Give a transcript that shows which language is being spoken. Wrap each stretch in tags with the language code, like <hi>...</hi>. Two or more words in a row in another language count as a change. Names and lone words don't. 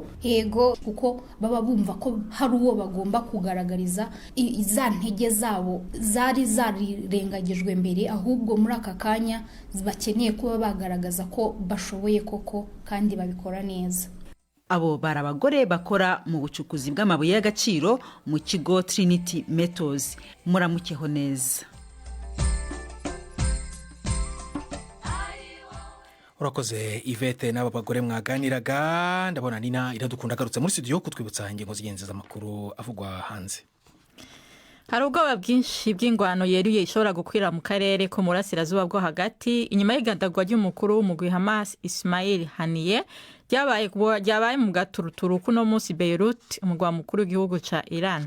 <rw>Yego, kuko baba bumva ko hari uwo bagomba kugaragariza za ntege zabo zari zarirengagijwe mbere, ahubwo muri aka kanya bakeneye kuba bagaragaza ko bashoboye koko kandi babikora neza. Abo bari abagore bakora mu bucukuzi bw'amabuye y'agaciro mu kigo Trinity Metals. Muramukeho neza. Urakoze Yvette n'aba bagore mwaganiraga. Ndabona Nina iradukunda agarutse muri studio kutwibutsa ingingo z'ingenzi z'amakuru avugwa hanze.</rw> <rn>Hari ubwoba bwinshi bw'ingwano yeruye ishobora gukwira mu karere ko murasirazuba bwo hagati inyuma y'igandagwa ry'umukuru w'umugwi Hamas Ismail Haniyeh ryabaye mu gaturuturu kuno munsi Beirut, umugwa mukuru w'igihugu ca Iran.</rn>